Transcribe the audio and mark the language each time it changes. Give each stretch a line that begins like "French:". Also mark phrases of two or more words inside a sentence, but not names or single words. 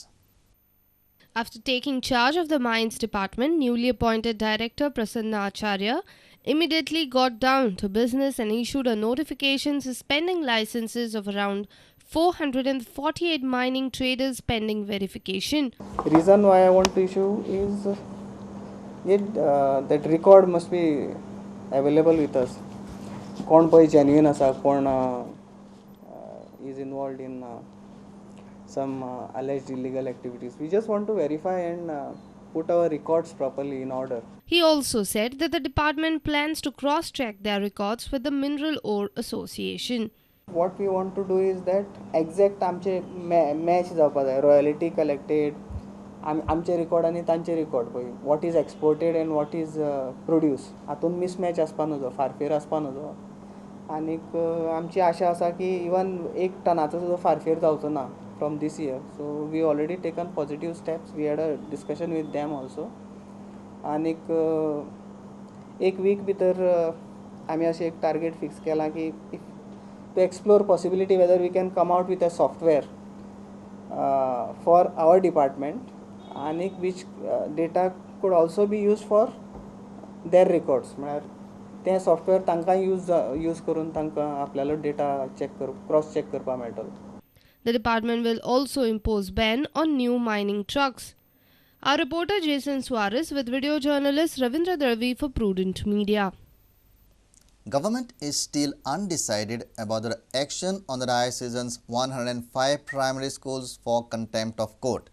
English: After taking charge of the Mines Department, newly appointed Director Prasanna Acharya immediately got down to business and issued a notification suspending licenses of around 448 mining traders pending verification. Reason why I want to issue is that record must be available with us.
Konkani: कोण पळय genuine आसा, कोण
English: is involved in some alleged illegal activities. We just want to verify and put our records properly in order. He also said that the department plans to cross-check their records with the Mineral Ore Association. What we want to do is that exact
Konkani: आमचे match जावपा जाय,
English: royalty collected,
Konkani: आमचे रिकॉर्ड आनी तांचे रिकॉर्ड पळय,
English: what is exported and what is produced,
Konkani: हातून mismatch आसपा नजो, फारफेर आसपा नजो. आनीक आमची आशा आसा की इवन 1 टनाचो सुद्दां फारफेर जावचो ना.
English: from this year. So we already taken positive steps. We had a discussion with them also.
Konkani: आणि एक वीक भितर आमी अशें एक टार्गेट फिक्स केला की
English: to explore possibility whether we can come out with a software for our department and which data could also be used for their records.
Konkani: म्हळ्यार तें सॉफ्टवेअर तांकां यूज करून तांकां आपल्यालो
English: data cross check
Konkani: करपाक मेळटलो.
English: The department will also impose ban on new mining trucks. Our reporter Jason Suarez with video journalist Ravindra Darvi for Prudent Media. Government is still undecided about the action on the diocese's 105 primary schools for contempt of court.